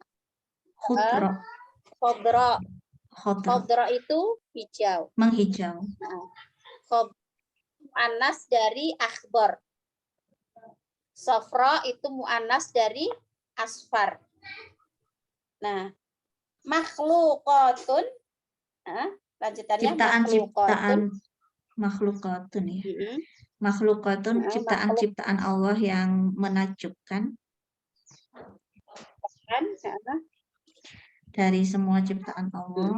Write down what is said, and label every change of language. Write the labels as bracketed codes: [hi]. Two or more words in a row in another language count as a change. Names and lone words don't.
[ar] khudro [id] Khodro itu hijau. Menghijau. Mu'annas dari akhbar. Sofro itu mu'annas dari asfar. Nah, [ar] makhlukatun. [id] Lanjutannya Ciptaan makhlukatun ya. Makhlukatun ciptaan-ciptaan Allah yang menakjubkan. Dari semua ciptaan Allah.